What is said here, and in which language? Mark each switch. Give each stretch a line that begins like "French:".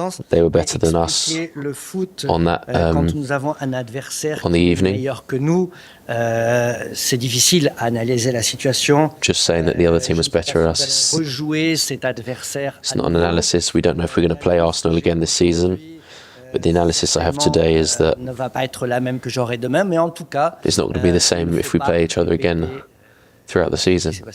English: They were better than us on that
French: Quand nous avons un adversaire
English: on the evening.
French: meilleur que nous, c'est difficile à analyser la situation.
English: Just saying that the other team was better than us.
French: Rejouer cet adversaire.
English: It's not an analysis. We don't know if we're going to play Arsenal again this season. But the analysis I have today is that
French: ne va pas être la même que j'aurai demain, mais en tout cas,
English: it's not going to be the same if we play each other again throughout the season.